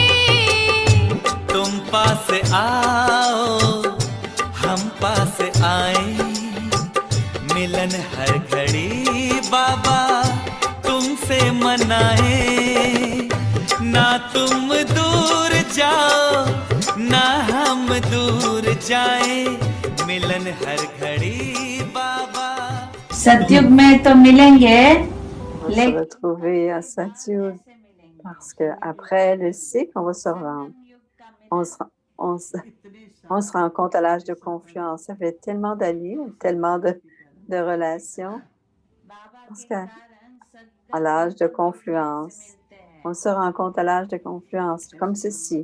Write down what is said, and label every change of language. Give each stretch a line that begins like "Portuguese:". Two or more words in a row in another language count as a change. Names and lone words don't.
Hindi: तुम पास आओ हम पास आए मिलन हर घड़ी बाबा तुमसे मनाए ना तुम दूर जाओ ना हम दूर जाए मिलन हर घड़ी बाबा सतयुग में तो मिलेंगे
French: on va se retrouver à Satyug parce qu'après le cycle, on va se rendre. On se rencontre à l'âge de confluence. Ça fait tellement d'années, tellement de relations. Parce qu'à l'âge de confluence, on se rencontre à l'âge de confluence, comme ceci.